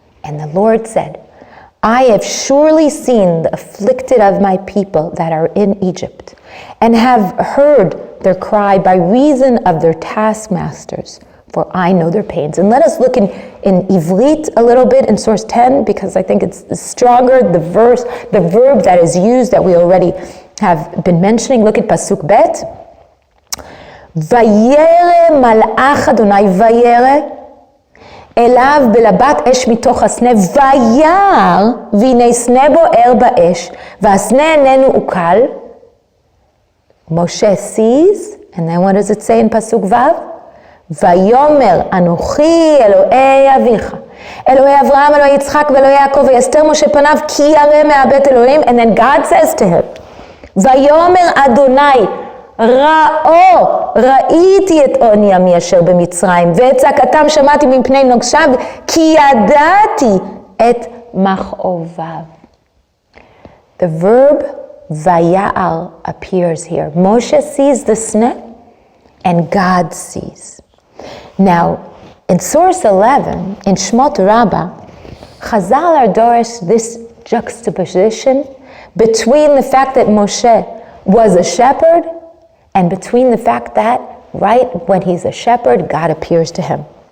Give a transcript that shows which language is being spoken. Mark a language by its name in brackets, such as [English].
[English] And the Lord said, I have surely seen the afflicted of my people that are in Egypt, and have heard their cry by reason of their taskmasters, for I know their pains. And let us look in Ivrit a little bit in source 10, because I think it's stronger, the verb that is used that we already have been mentioning. Look at Pasuk Bet. [Hebrew] Vayere malach Adonai vayere אליו בלבת אש מתוך הסנה, וירא, והנה סנה בוער באש, והסנה איננו עוקל. [English] Moshe sees, and then what does it say in Pasuk Vav? [Hebrew] ויאמר אנוכי אלוהי אביך, אלוהי אברהם, אלוהי יצחק ואלוהי יעקב, ויסתר משה פניו כי ירא מהבית אלוהים. And then God says to him, ויאמר אדוני, ראו, ראיתי את עוני עמי אשר במצרים, ואת צעקתם שמעתי מפני נוגשיו, כי ידעתי את מכאוביו. [English] The verb vaya'al appears here. Moshe sees the sneh, and God sees. Now, in source 11, in Shmot Rabbah, Chazal are dorish this juxtaposition between the fact that Moshe was a shepherd and between the fact that right when he's a shepherd, God appears to him.